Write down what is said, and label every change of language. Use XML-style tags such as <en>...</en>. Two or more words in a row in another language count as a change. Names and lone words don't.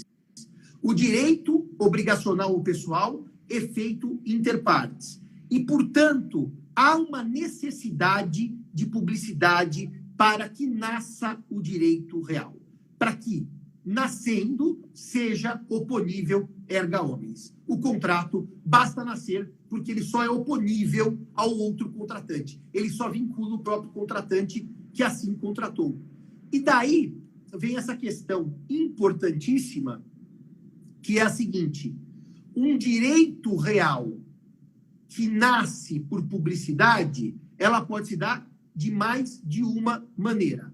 <pt>O direito obrigacional ou pessoal é feito</pt> <la>inter partes.</la> <pt>E, portanto, há uma necessidade de publicidade para que nasça o direito real. Para que, nascendo, seja oponível</pt> <la>erga omnes.</la> <pt>O contrato basta nascer porque ele só é oponível ao outro contratante. Ele só vincula o próprio contratante que assim contratou. E daí vem essa questão importantíssima, que é a seguinte: um direito real que nasce por publicidade, ela pode se dar de mais de uma maneira.</pt>